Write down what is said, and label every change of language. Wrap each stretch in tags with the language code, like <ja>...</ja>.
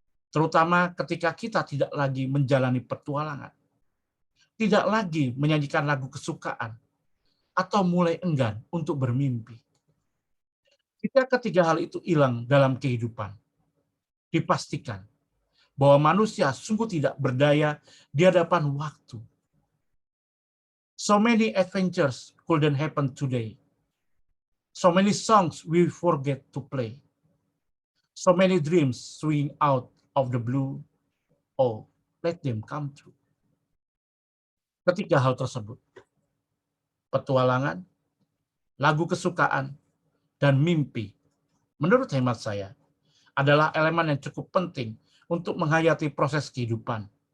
<id>Terutama ketika kita tidak lagi menjalani petualangan, tidak lagi menyanyikan lagu kesukaan, atau mulai enggan untuk bermimpi. Jika ketiga hal itu hilang dalam kehidupan, dipastikan bahwa manusia sungguh tidak berdaya di hadapan waktu.</id> <en>So many adventures couldn't happen today. So many songs we forget to play. So many dreams swing out of the blue. Oh, let them come true.</en> <id>Ketiga hal tersebut, petualangan, lagu kesukaan, dan mimpi, menurut hemat saya, adalah elemen yang cukup penting untuk menghayati proses kehidupan.</id>